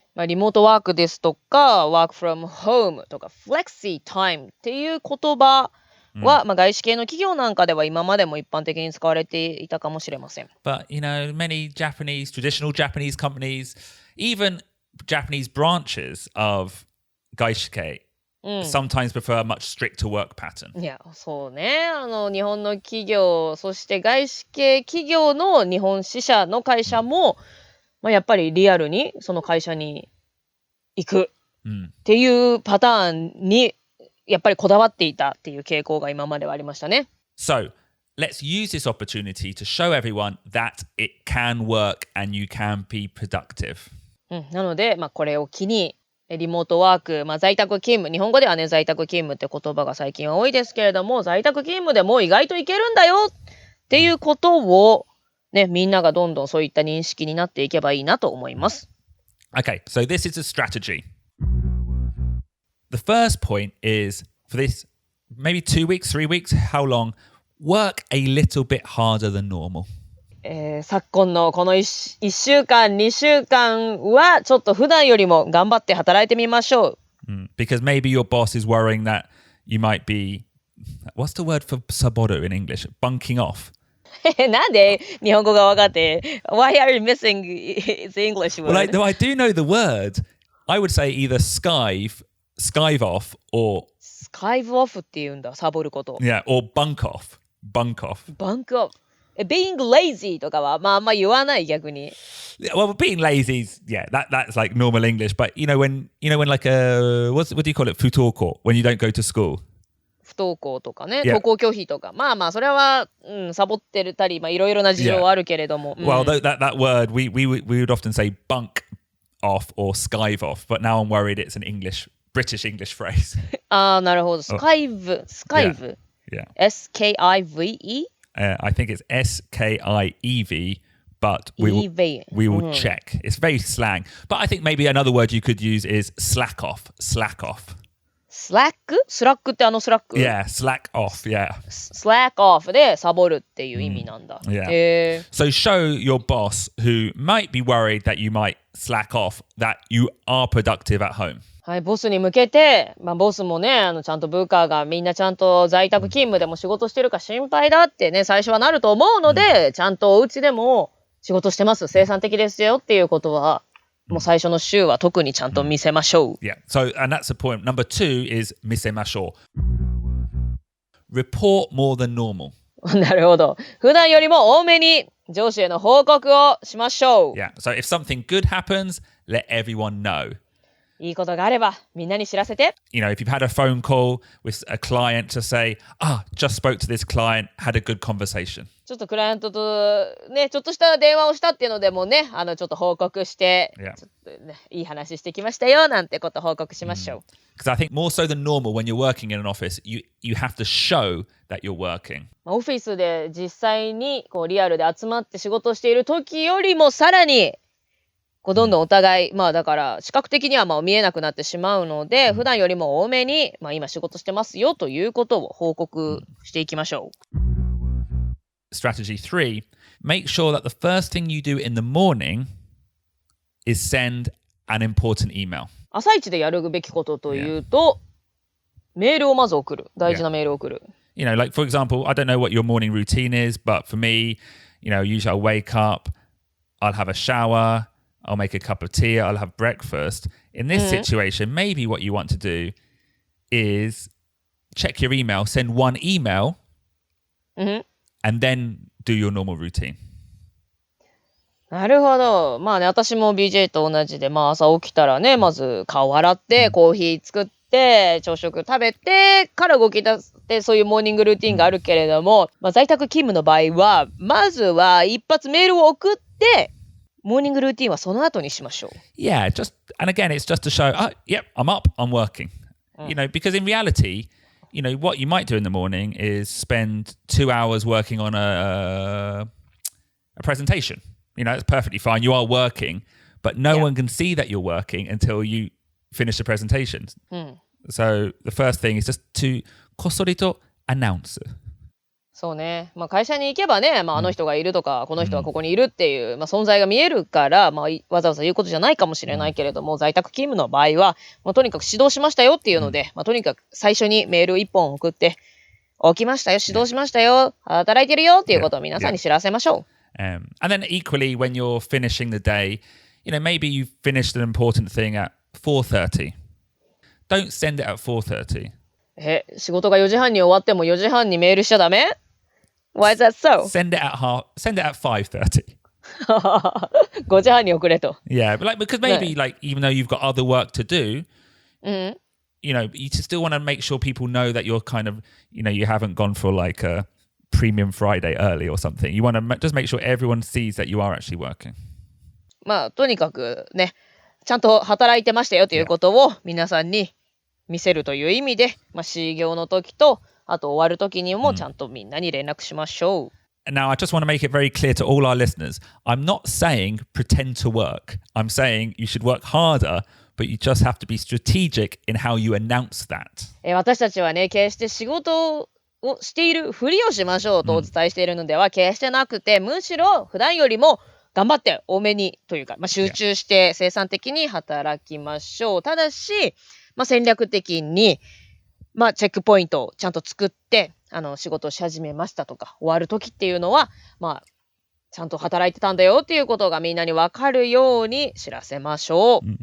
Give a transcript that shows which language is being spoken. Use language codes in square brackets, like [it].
[ja] リモートワークですとか、 [en] work from home [ja] とか、 [en] flexi time [ja] っていう言葉は、外資系の企業なんかでは今までも一般的に使われていたかもしれません。 [en] But, many traditional Japanese companies, even Japanese branches of 外資系sometimes prefer a much stricter work pattern. [ja] いや、そうね。日本の企業、そして外資系企業の日本支社の会社も、やっぱりリアルにその会社に行くっていうパターンにやっぱりこだわっていたっていう傾向が今まではありましたね。 [en] So, let's use this opportunity to show everyone that it can work and you can be productive. [ja] なので、これを機にリモートワーク、在宅勤務、日本語ではね、在宅勤務って言葉が最近は多いですけれども、在宅勤務でも意外といけるんだよっていうことを、ね、みんながどんどんそういった認識になっていけばいいなと思います。 [en] Okay, so this is a strategy. The first point is, for this, maybe 2 weeks, 3 weeks, how long, work a little bit harder than normal. [ja] 昨今のこの 1週間、2週間はちょっと普段よりも頑張って働いてみましょう。 [en] Because maybe your boss is worrying that you might be, what's the word for saboru in English? Bunking off. [ja] なんで日本語が分かって [en] Why are you missing the English word? Well, I do know the word. I would say either skive off or... [ja] Skive off って言うんだ、サボること。 [en] Yeah, or bunk off. Bunk [ja] off. [en] Being lazy [ja] とかはあんま言わない逆に。 [en] Yeah, well, being lazy is that's like normal English. But you know when like what do you call it? Futoko when you don't go to school. [ja] 不登校とかね、登校拒否とか、それは、サボってるたり、いろいろな事情はあるけれども。 [en] Well, that word we would often say bunk off or skive off, but now I'm worried it's an British English phrase. [ja] なるほど。スカイブ。 [en] Yeah. S-K-I-V-E?I think it's S-K-I-E-V, but we will check. It's very slang. But I think maybe another word you could use is slack off. Slack off. [ja] スラックってスラック [en] Yeah, slack off, yeah. [ja] Slack off でサボるっていう意味なんだ。 [en] Yeah. So show your boss who might be worried that you might slack off that you are productive at home. [ja] はい、ボスに向けて、ボスもね、ちゃんと部下がみんなちゃんと在宅勤務でも仕事してるか心配だってね、最初はなると思うので、ちゃんとお家でも仕事してます、生産的ですよっていうことは、もう最初の週は特にちゃんと見せましょう。 [en] Yeah, so, and that's the point. Number 2 is [ja] 見せましょう. [en] Report more than normal. [ja] なるほど。普段よりも多めに上司への報告をしましょう。 [en] Yeah, so if something good happens, let everyone know. [ja] いいことがあればみんなに知らせて。 [en] You know, if you've had a phone call with a client to say, just spoke to this client, had a good conversation. [ja] ちょっとクライアントとね、ちょっとした電話をしたっていうのでもね、ちょっと報告して、ちょっとね、いい話してきましたよなんてこと報告しましょう。 [en] Because I think more so than normal when you're working in an office, you have to show that you're working. [ja] オフィスで実際にこうリアルで集まって仕事をしている時よりもさらにどんどんお互い、だから視覚的には見えなくなってしまうので、普段よりも多めに、今仕事してますよということを報告していきましょう。 [en] Strategy 3, make sure that the first thing you do in the morning is send an important email. [ja] 朝一でやるべきことというと、メールをまず送る。大事なメールを送る。 [en] You know, like for example, I don't know what your morning routine is, but for me, you know, usually I'll wake up, I'll have a shower,I'll make a cup of tea, I'll have breakfast. In this situation, maybe what you want to do is check your email, send one email, and then do your normal routine. [ja] なるほど。私も BJ と同じで、朝起きたらね、まず顔洗って、コーヒー作って、朝食食べてから動き出して、そういうモーニングルーティンがあるけれども、在宅勤務の場合は、まずは一発メールを送って、モーニングルーティンはその後にしましょう。 [en] Yeah, and again, it's just to show, yep, I'm up, I'm working. You know, because in reality, you know, what you might do in the morning is spend 2 hours working on a presentation. You know, it's perfectly fine. You are working, but no one can see that you're working until you finish the presentation. So the first thing is just to [ja] こっそりと [en] announce. [ja] そうね。会社に行けばね、あの人がいるとか、この人はここにいるっていう、存在が見えるから、わざわざ言うことじゃないかもしれないけれども、在宅勤務の場合は、とにかく指導しましたよっていうので、とにかく最初にメール1本送って、起きましたよ、指導しましたよ、働いてるよっていうことを皆さんに知らせましょう。 [en] And then equally, when you're finishing the day, maybe you finished an important thing at 4:30. Don't send it at 4:30. [ja] 仕事が4時半に終わっても4時半にメールしちゃダメ？ [en] Why is that so? Send it at 5:30. [ja] 5時半に送れと。 [en] Yeah, but because maybe even though you've got other work to do, you still want to make sure people know that you're kind of, you haven't gone for like a premium Friday early or something. You want to just make sure everyone sees that you are actually working. [ja] とにかくね、ちゃんと働いてましたよということを皆さんに見せるという意味で、始業の時と、あと終わる時にもちゃんとみんなに連絡しましょう。 [en] Now, I just want to make it very clear to all our listeners, I'm not saying pretend to work. I'm saying you should work harder, but you just have to be strategic in how you announce that. [ja] 私たちはね、決して仕事をしているふりをしましょうとお伝えしているのでは決してなくて、むしろ普段よりも頑張って多めにというか、集中して生産的に働きましょう。ただし、戦略的に、チェックポイントをちゃんと作って、仕事をし始めましたとか、終わる時っていうのは、ちゃんと働いてたんだよっていうことがみんなに分かるように知らせましょう。